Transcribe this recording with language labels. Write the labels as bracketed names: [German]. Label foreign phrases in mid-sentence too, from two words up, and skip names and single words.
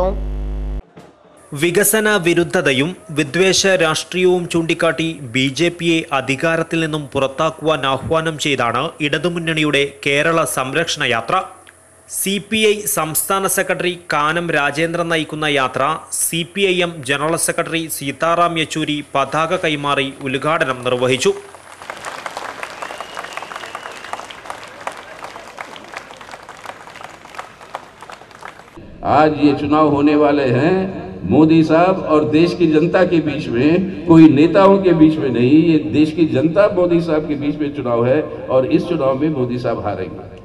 [Malayalam] വികസന വിരുദ്ധതയും വിദ്വേഷ രാഷ്ട്രീയവും ചൂണ്ടിക്കാട്ടി BJPയെ അധികാരത്തിൽ നിന്നും പുറത്താക്കുവാൻ ആഹ്വാനം ചെയ്താണ് ഇടതുമുന്നണിയുടെ കേരള സംരക്ഷണ യാത്ര. CPI സംസ്ഥാന സെക്രട്ടറി കാനം രാജേന്ദ്രൻ നയിക്കുന്ന യാത്ര CPIM ജനറൽ സെക്രട്ടറി സീതാറാം യെച്ചൂരി പതാക കൈമാറി ഉദ്ഘാടനം നിർവഹിച്ചു. [Hindi] आज ये चुनाव होने वाले हैं मोदी साहब और देश की जनता के बीच में, कोई नेताओं के बीच में नहीं. ये देश की जनता मोदी साहब के बीच में चुनाव है और इस चुनाव में मोदी साहब हारेंगे.